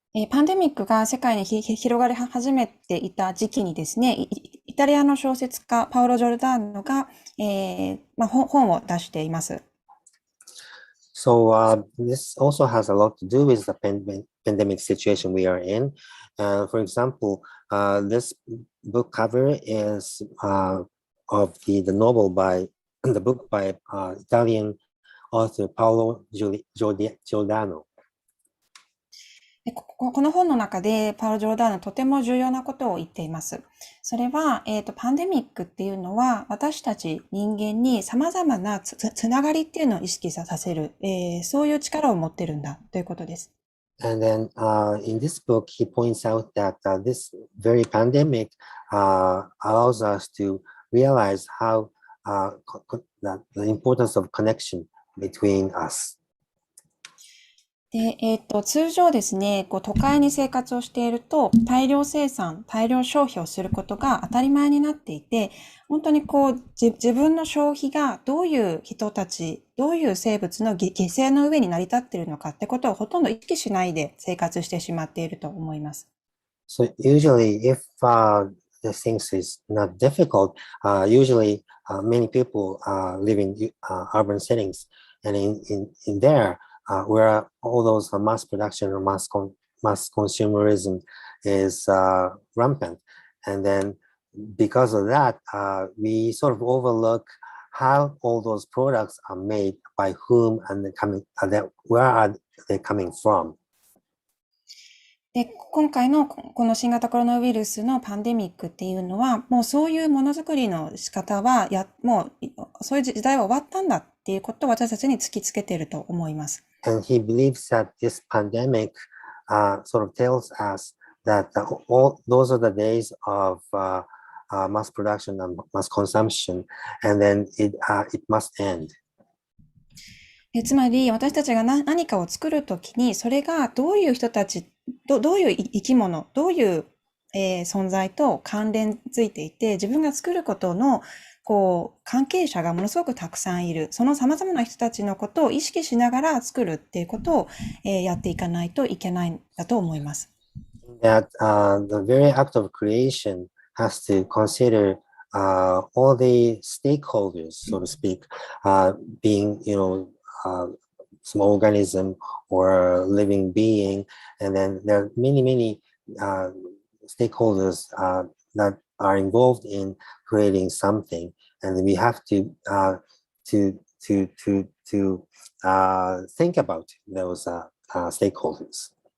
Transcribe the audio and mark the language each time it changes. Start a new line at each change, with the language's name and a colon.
Japanese: パンデミックが世界に広がり始めていた時期にですね、イタリアの小説家パオロ・ジョルダーノが、本を出しています。
English: So this also has a lot to do with the pandemic situation we are in. For example, this book cover is of the novel by the book by Italian author Paolo Giordano.
Japanese: この本の中でパオロ・ジョルダーノとても重要なことを言っています。それは、パンデミックっていうのは私たち人間に様々なつながりっていうのを意識させる、そういう力を持ってるんだということです。
English: And then in this book, he points out that this very pandemic allows us to realize how the importance of connection between us.
Japanese: で、通常ですね、都会に生活をしていると、大量生産、大量消費をすることが当たり前になっていて、本当に自分の消費がどういう人たち、どういう生物の犠牲の上に成り立っているのかってことをほとんど意識しないで生活してしまっていると思います。
English: So usually if the things is not difficult, usually many people live in urban settings, and in there, where all those mass production or mass consumerism is rampant. And then because of that, we sort of overlook how all those products are made, by whom, and where are they coming from.
Japanese: で、今回のこの新型コロナウイルスのパンデミックっていうのは、もうそういうものづくりの仕方は、もうそういう時代は終わったんだっていうことを私たちに突きつけていると思います。
English: And he believes that this pandemic sort of tells us that all those are the days of mass production and mass consumption, and then it must end.
Japanese: つまり私たちが何かを作るときに、それがどういう人たち、どういう生き物、どういう、存在と関連づいていて、自分が作ることの関係者がものすごくたくさんいる。その様々な人たちのことを意識しながら作るっていうことを、やっていかないといけないんだと思います。
English: That the very act of creation has to consider all the stakeholders, so to speak, being, some organism or living being, and then there are many stakeholders that are involved in creating something, and we have to think about those stakeholders.